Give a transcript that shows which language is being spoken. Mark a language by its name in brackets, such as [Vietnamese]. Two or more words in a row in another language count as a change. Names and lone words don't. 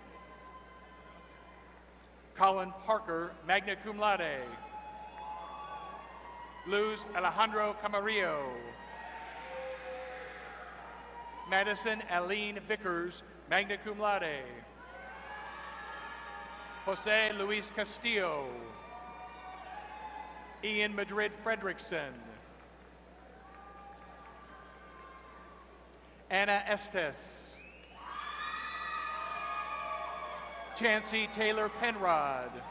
[English] Colin Parker, [Latin] magna cum laude. [English] Luz Alejandro Camarillo. Madison Aline Vickers, [Latin] magna cum laude. [English] Jose Luis Castillo. Ian Madrid Fredrickson. Anna Estes. Chancey Taylor Penrod.